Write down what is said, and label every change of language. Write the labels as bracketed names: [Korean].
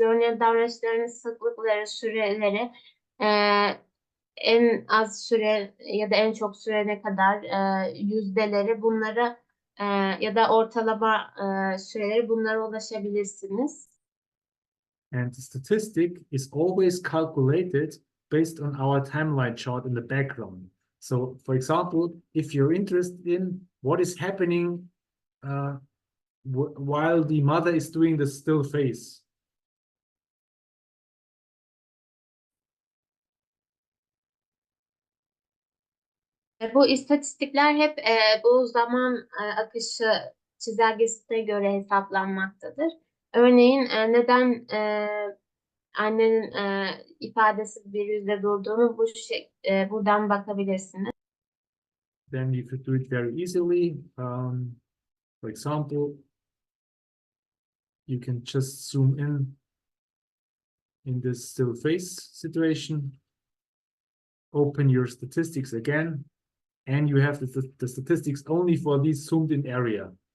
[Turkish] Örneğin davranışların sıklıkları, süreleri, en az süre ya da en çok süre ne kadar, yüzdeleri, bunlara ya da ortalama süreleri, bunlara ulaşabilirsiniz. [English] And the statistic is always calculated based on our timeline chart in the background. So, for example, if you're interested in what is happening while the mother is doing the still face, [Turkish] Bu istatistikler hep bu zaman akışı çizelgesine göre hesaplanmaktadır. Örneğin neden annenin ifadesi bir yüzde durduğunu buradan bakabilirsiniz. [English] then you could do it very easily. For example, you can just zoom in this still face situation, open your statistics again, and you have the statistics only for this zoomed in area.